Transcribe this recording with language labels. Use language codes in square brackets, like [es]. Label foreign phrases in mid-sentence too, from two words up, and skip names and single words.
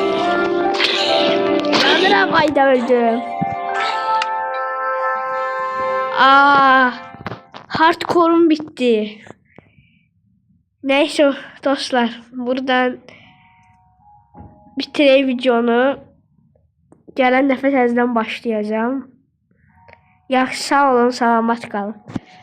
[tr] Yandıram ayda öldüm. Hardcore'um bitti. Neyse dostlar, buradan bitireyim videonu. [az] Gelen dəfə təzədən başlayacağım. Yaxşı, sağ olun, salamat qalın.